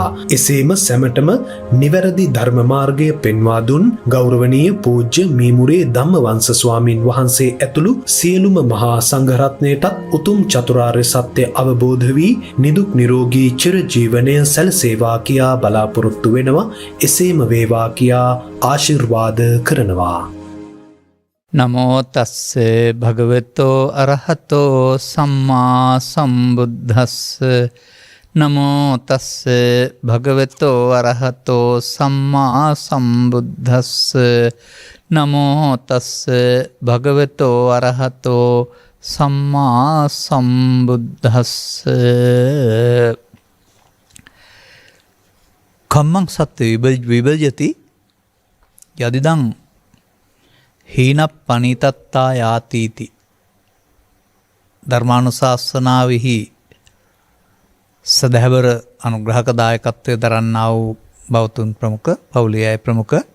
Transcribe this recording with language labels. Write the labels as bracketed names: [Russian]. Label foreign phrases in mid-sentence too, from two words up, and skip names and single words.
[Sinhala] එසේම සැමටම නිවැරදි ධර්ම මාර්ගය පෙන්වා දුන් ගෞරවනීය පූජ්‍ය මීමුරේ ධම්මවංශ ස්වාමින් වහන්සේ ඇතුළු සියලුම මහා සංඝරත්නයටත් උතුම් චතුරාර්ය සත්‍ය අවබෝධ වී නිදුක් නිරෝගී චිරජීවනය සැලසේවා කියා බලාපොරොත්තු වෙනවා. එසේම වේවා කියා ආශිර්වාද කරනවා. [Pali] නමෝ තස්ස භගවතෝ අරහතෝ සම්මා සම්බුද්දස්ස. නමෝ තස්ස භගවතෝ අරහතෝ සම්මා සම්බුද්දස්ස. නමෝ තස්ස භගවතෝ අරහතෝ සම්මා සම්බුද්දස්ස. කම්මං සත්‍ය විභජති යදිදං හීන පනිතත්තා යාතීති. [Sinhala] ධර්මානුශාසනාවෙහි සදහැවර අනුග්‍රහක දායකත්වය දරන්නා වූ බෞතුන් ප්‍රමුඛ පවුලේ අය ප්‍රමුඛ